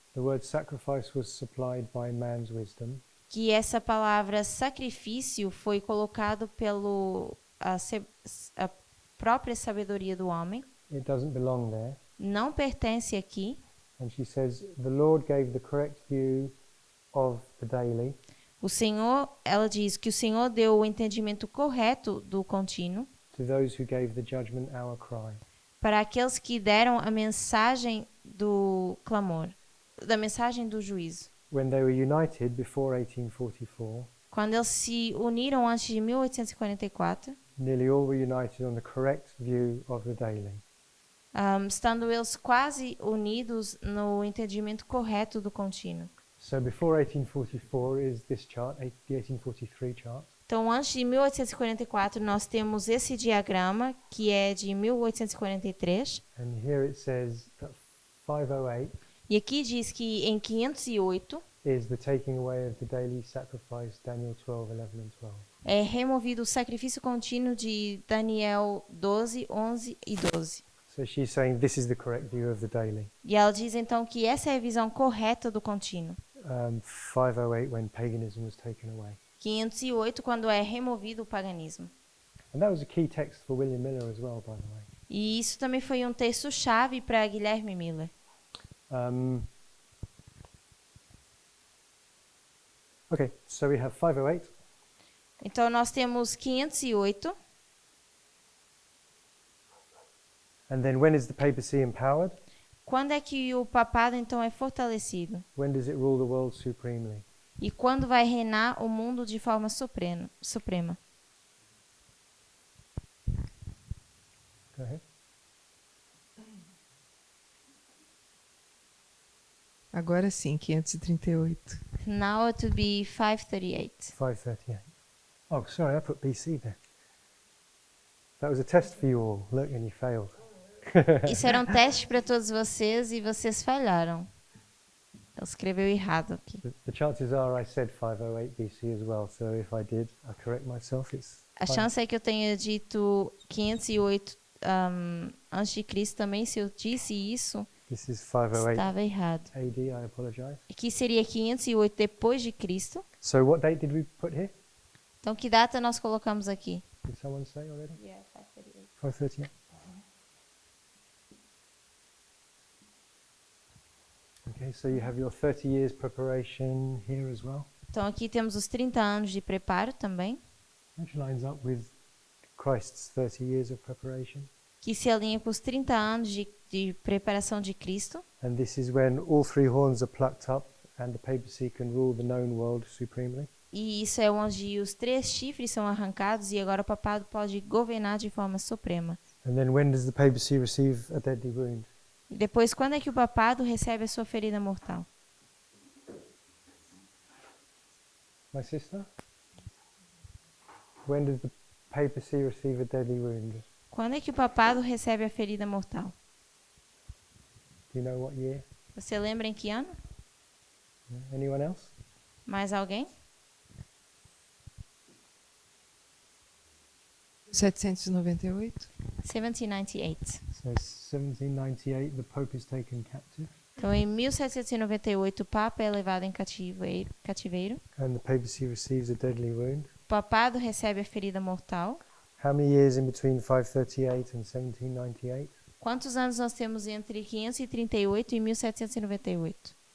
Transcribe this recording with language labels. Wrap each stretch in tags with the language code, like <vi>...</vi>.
<en>the word sacrifice was supplied by man's wisdom,</en> <pt>que essa palavra sacrifício foi colocado pelo a própria sabedoria do homem,</pt> <en>it doesn't belong there.</en> <pt>não pertence aqui.</pt> <en>And she says, the Lord gave the correct view of the daily</en> <pt>Ela diz que o Senhor deu o entendimento correto do contínuo</pt> <en>to those who gave the judgment hour cry.</en> <pt>para aqueles que deram a mensagem do clamor, da mensagem do juízo.</pt> <en>When they were united before 1844,</en> <pt>Quando eles se uniram antes de 1844,</pt> <en>nearly all were united on the correct view of the daily.</en> <pt>estando eles quase unidos no entendimento correto do contínuo.</pt> <en>So before 1844 is this chart, the 1843 chart.</en> <pt>Então, antes de 1844, nós temos esse diagrama, que é de 1843.</pt> <en>And here it says that 508</en> <pt>E aqui diz que em 508</pt> <en>is the taking away of the daily sacrifice, Daniel 12, 11 and 12.</en> <pt>é removido o sacrifício contínuo de Daniel 12, 11 e 12.</pt> <en>So she's saying this is the correct view of the daily.</en> <pt>E ela diz então que essa é a visão correta do contínuo.</pt> <en>508 when paganism was taken away.</en> <pt>508 quando é removido o paganismo.</pt> <en>And that was a key text for William Miller as well, by the way.</en> <pt>E isso também foi um texto-chave para Guilherme Miller.</pt> <en>Okay, so we have 508.</en> <pt>Então nós temos 508.</pt> <en>And then when is the papacy empowered?</en> <pt>Quando é que o papado então é fortalecido?</pt> <en>When does it rule the world supremely?</en> <pt>E quando vai reinar o mundo de forma suprema?</pt> <en>Go ahead.</en> <pt>Agora sim, 538.</pt> <en>Now it would be 538. 538. Oh, sorry, I put BC there. That was a test for you all. Look, and you failed.</en> <pt>Isso era um teste para todos vocês e vocês falharam. Ele escreveu errado aqui.</pt> <en>The chances are I said 508 BC as well, so if I did, I correct myself.</en> <pt>A chance é que eu tenha dito 508 antes de Cristo também. Se eu disse isso,</pt> <en>This is 508</en> <pt>estava errado.</pt> <en>AD, I apologize.</en> <pt>Aqui seria 508 depois de Cristo.</pt> <en>So what date did we put here?</en> <pt>Então, que data nós colocamos aqui?</pt> <en>Did someone say already? 538. Okay, so you have your 30 years preparation here as well,</en> <pt>Então, aqui temos os 30 anos de preparo também,</pt> <en>which lines up with Christ's 30 years of preparation.</en> <pt>que se alinha com os 30 anos de preparação de Cristo.</pt> <en>And this is when all three horns are plucked up and the papacy can rule the known world supremely.</en> <pt>E isso é onde os 3 chifres são arrancados e agora o papado pode governar de forma suprema.</pt> <en>And then when does the papacy receive a deadly wound?</en> <pt>E depois, quando é que o papado recebe a sua ferida mortal?</pt> <en>My sister? When does the papacy receive a deadly wound?</en> <pt>Quando é que o papado recebe a ferida mortal?</pt> <en>Do you know what year?</en> <pt>Você lembra em que ano?</pt> <en>Anyone else?</en> <pt>Mais alguém? 798. 1798.</pt> <en>So 1798, the Pope is taken captive</en> <pt>Então, em 1798, o Papa é levado em cativeiro.</pt> <en>and the papacy receives a deadly wound.</en> <pt>O papado recebe a ferida mortal.</pt> <en>How many years in between 538 and 1798?</en> <pt>Quantos anos nós temos entre 538 e 1798?</pt>